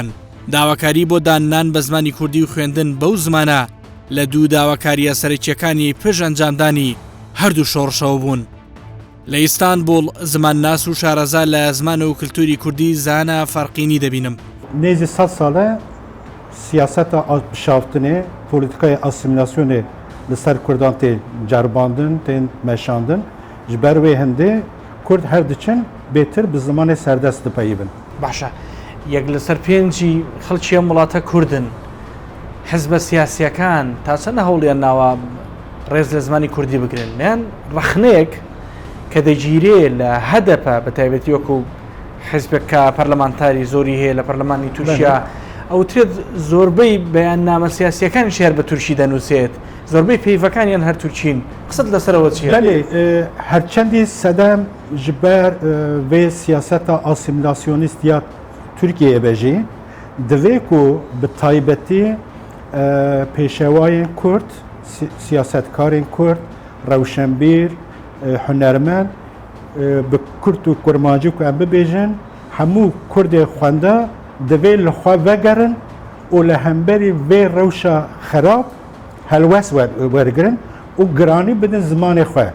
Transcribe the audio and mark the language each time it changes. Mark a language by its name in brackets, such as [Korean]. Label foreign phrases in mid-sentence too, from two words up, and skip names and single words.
[Central Kurdish] داواکاری بۆ دانان بە زمانی کوردی و خوێندن بەو زمانە لە 2 داواکاریە سەرکیەکانی پێش ئەنجامدانی هەردوو شۆڕشەوە بوون. لە ئیستانبول زمان ناس و شارەزا لە زمان و کللتوری کوردی زانە فەرقینی دەبینم. [Kurdish] نێزی 100 ساڵە سیاسەتە بشافتنێ پۆلیتیکای ئاسیمیلاسیۆنێ لەسەر کوردان تێ جەرباندن تێن مەشاندن ji ber wê hindê Kurd her diçin bêtir bi zimanê serdest dipeyivin. [Central Kurdish] باشە یەک لەسەر 5 خەڵکی ئەم وڵاتە کوردن. حزبە سیاسیەکان تا چەندە هەوڵیان ناوە ڕێز لە زمانی کوردی بگرن، نیان ڕەخنەیەک کە دەگیرێ لە هەدەپە بە تایبەتی وەکو حزبێکە پەرلەمانتاری زۆری هەیە لە پەرلەمانی تورکیا ئەوترێت زۆربەی بەیاننامە سیاسیەکان شێر بە تورکی دەنووسێت، زۆربەی پەیڤەکانیان هەر تورکین. قسەت لەسەرەوە چییە؟ [Kurdish] هەرچەندی سەدەم ji ber vê siyaseta asimilasyonîst ya Tirkiyeyê bêjî divê ku bi taybetî pêşewayên Kurd, siyasetkarên Kurd, rewşenbîr, hunermend bi Kurd û kurmacî ku em bibêjin hemû Kurdê xwenda divê li xwe vegerin û li hemberî vê rewşa xerab helwest wergirin û giranî bidin zimanê xwe.